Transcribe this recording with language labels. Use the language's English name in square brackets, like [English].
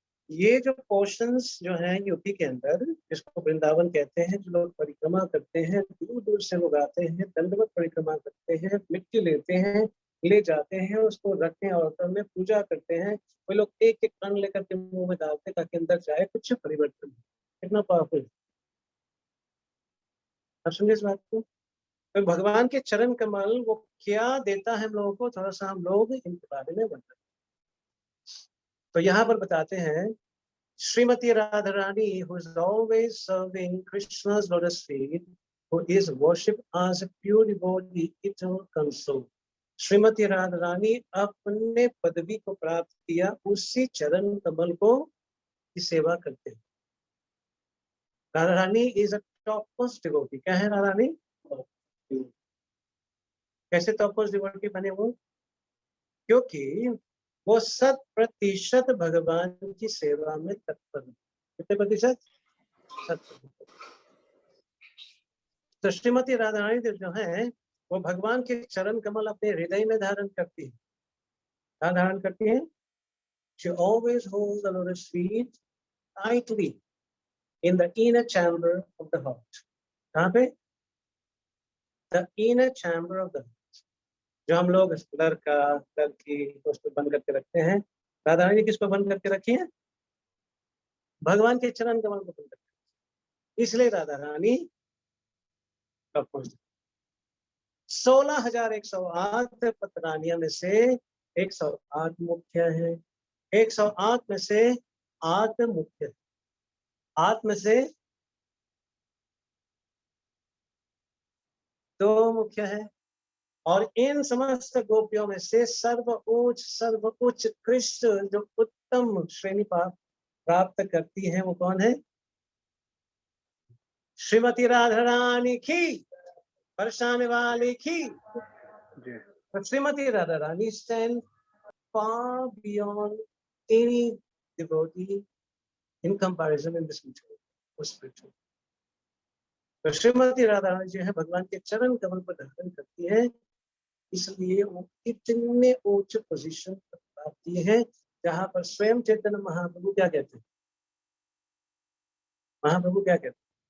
[Hindi] ये जो पोर्शंस जो हैं यूपी के अंदर, जिसको वृंदावन कहते हैं, जो लोग परिक्रमा करते हैं, दूर दूर से लोग आते हैं, दंडवत परिक्रमा करते हैं, मिट्टी लेते हैं, ले जाते हैं, उसको रखते हैं ऑल्टर में, पूजा करते हैं। वो लोग एक एक कण लेकर के मुंह में डालते हैं ताकि अंदर जाए कुछ परिवर्तन हो। कितना पावरफुल है, आप समझे इस बात को। तो भगवान के चरण कमल वो क्या देता है हम लोगों को, थोड़ा सा हम लोग इनके बारे में बताते हैं। तो यहाँ पर बताते हैं, [English] Srimati Radharani, who is always serving Krishna's lotus feet, who is worshipped as a pure devotee, eternal console. [Hindi] Shrimati Radharani अपने पदवी को प्राप्त किया, उसी चरण कमल को की सेवा करते हैं। [English] Radharani is a top most devotee. [Hindi] क्या है [English] Radharani? [Hindi] कैसे [English] top most devotee [Hindi] बने वो? क्योंकि वो 100% भगवान की सेवा में तत्पर है। कितने प्रतिशत? 100%। तो श्रीमती राधारानी जो है वो भगवान के चरण कमल अपने हृदय में धारण करती है। क्या धारण करती है? [English] She always holds the lotus feet tightly in the inner chamber of the heart. [Hindi] कहाँ पे? [English] The inner chamber of the heart. [Hindi] जो हम लोग लड़का लड़की उसको बंद करके रखते हैं, राधारानी किसको बंद करके रखी है? भगवान के चरण कमल को बंद करके। इसलिए राधारानी 16,108 पतरानियों में से 108 मुख्य है, 108 में से 8 मुख्य, 8 में से 2 मुख्य है, और इन समस्त गोपियों में से सर्वोच्च कृष्ण जो उत्तम श्रेणी प्राप्त करती है, वो कौन है? श्रीमती राधा रानी की, बरसाने वाली की। [English] Shrimati Radha Rani stand far beyond any devotee in comparison in this spiritual. [Hindi] तो श्रीमती राधा रानी जो है भगवान के चरण कमल पर धारण करती है, इसलिए वो इतने उच्च पोजीशन पर आती है जहां पर स्वयं चैतन्य महाप्रभु क्या कहते हैं? महाप्रभु क्या कहते हैं?